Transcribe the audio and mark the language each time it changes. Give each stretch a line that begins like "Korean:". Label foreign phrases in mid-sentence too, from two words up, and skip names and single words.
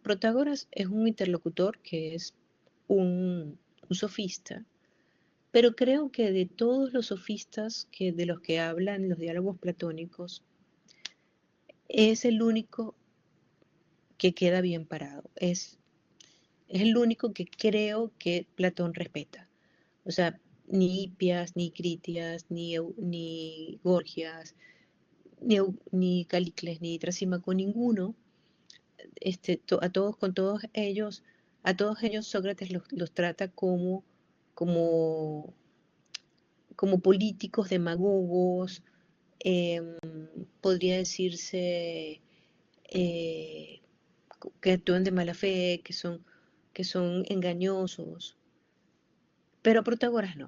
Spanish: Protágoras es un interlocutor que es un sofista, pero creo que de todos los sofistas de los que hablan los diálogos platónicos, es el único que queda bien parado. Es el único que creo que Platón respeta. O sea, ni Hipias, ni Critias, ni Gorgias, ni Calicles, ni Trasímaco, ninguno, a todos ellos Sócrates los trata como, como políticos, demagogos, eh, podría decirse eh, que actúan de mala fe, que son engañosos, pero a Protágoras no.